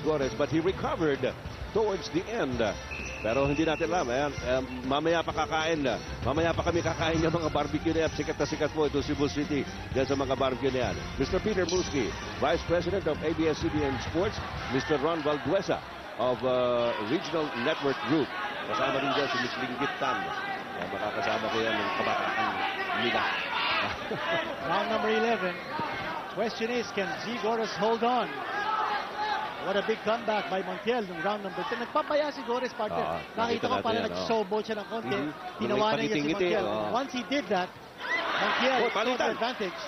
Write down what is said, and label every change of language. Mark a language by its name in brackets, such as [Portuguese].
[English] Gores, but he recovered towards the end. [Filipino] Pero hindi natin alam. Mamaya pa kakain. Mamaya pa kami kakain yung mga barbecue na yan. Sikat na sikat po ito Cebu City dyan sa mga barbecue na yan. [English] Mr. Peter Muski, Vice President of ABS-CBN Sports. Mr. Ron Valduesa of Regional Network Group. [Filipino] Kasama rin dyan si Ms. [English] Linggit Tan. [Filipino] Makakasama ko yan ng kabataan nila. [English] Round number 11. Question is, can Z. Gores hold on? What a big comeback by Montiel ng round number 10. [Filipino] Nagpapaya si Gores, partner. Nakita ko pala nag-showboat siya ng konti. Tinawanan niya si Montiel. [English] Once he did that, Montiel took the advantage.